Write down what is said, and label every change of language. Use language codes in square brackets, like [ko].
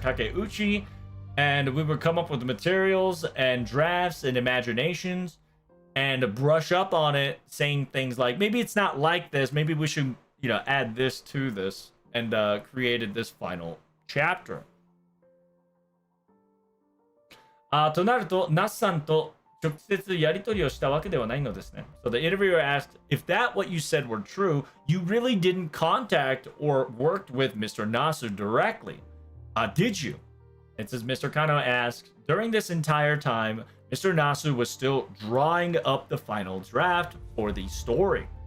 [en] Takeuchi, and we would come up with materials and drafts and imaginations and brush up on it, saying things like, maybe it's not like this, maybe we should, add this to this, and created this final chapter. [ja] となると、ナスさんと直接やり取りをしたわけではないのですね。 [en] So the interviewer asked, if that what you said were true, you really didn't contact or worked with Mr. Nasu directly. Did you? It says Mr. Kano asked, during this entire time, Mr. Nasu was still drawing up the final draft for the story.